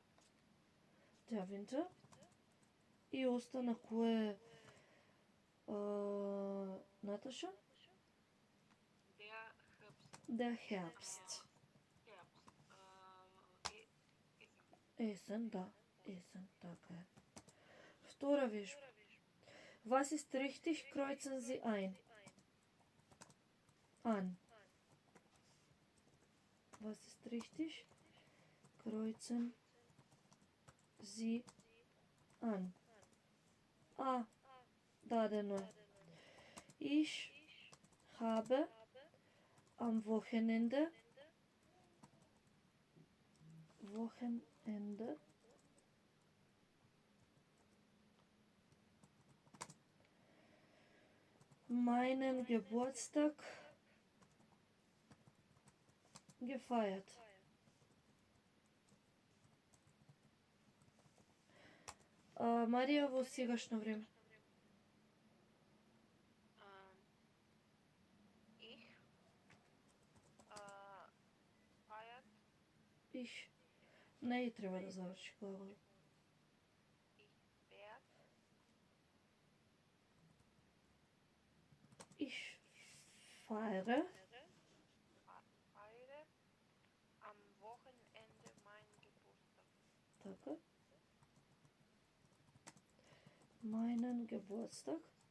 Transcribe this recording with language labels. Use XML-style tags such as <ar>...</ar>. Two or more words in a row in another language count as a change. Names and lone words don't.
<de>Der Winter.</de> <mk>И остана кој е Наташа?</mk> <de>der Herbst, Der Herbst.</de> <mk>Есен, да. Есен, така е. Втора вежба.</mk> <de>Was ist richtig? Kreuzen Sie ein. An. Was ist richtig? Kreuzen Sie an.</de> <mk>А. Дадено е.</mk> <de>Ich habe am Wochenende meinen Geburtstag gefeiert.</de> <mk>Марија во сегашно време.</mk> <de>Ich feiert Ich.</de> <mk>Не и треба да заврши глагол.</mk> <de>ich werd Ich feiere Feiere am Wochenende meinen Geburtstag. така, meinen Geburtstag.</de>